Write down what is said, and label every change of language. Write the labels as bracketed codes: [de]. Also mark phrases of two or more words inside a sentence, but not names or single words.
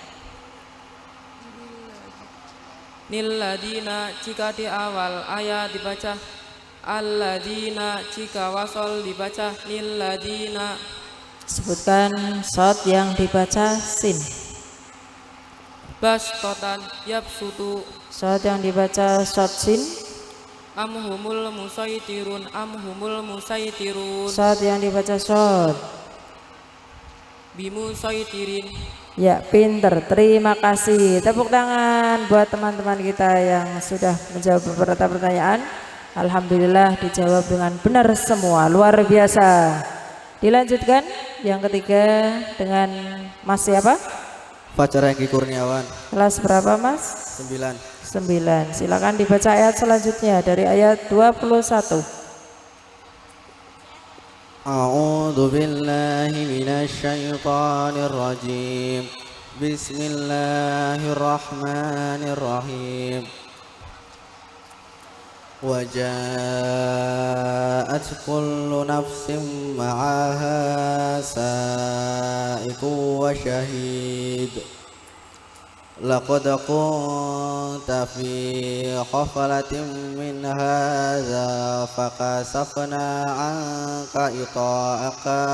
[id] Nilladina jika di awal ayat dibaca alladina, jika wasol dibaca nilladina. Sebutkan shot yang dibaca sin. [ar] بسطة يبسط [id] Shot yang dibaca shot sin. [ar] أم هم المصيطرون أم هم المصيطرون [id] Shot yang dibaca shot. bimusaitirin. Ya, pinter. Terima kasih. Tepuk tangan buat teman-teman kita yang sudah menjawab beberapa pertanyaan. Alhamdulillah dijawab dengan benar semua. Luar biasa. Dilanjutkan yang ketiga dengan Mas siapa? Fajar Engki Kurniawan. Kelas berapa Mas? 9. 9. Silakan dibaca ayat selanjutnya dari ayat 21. [ar] أعوذ بالله من الشيطان الرجيم. Bismillahirrahmanirrahim. وجاءت كل نفس معها سائق وشهيد لقد كنت في غفلة من هذا فكشفنا عنك غطاءك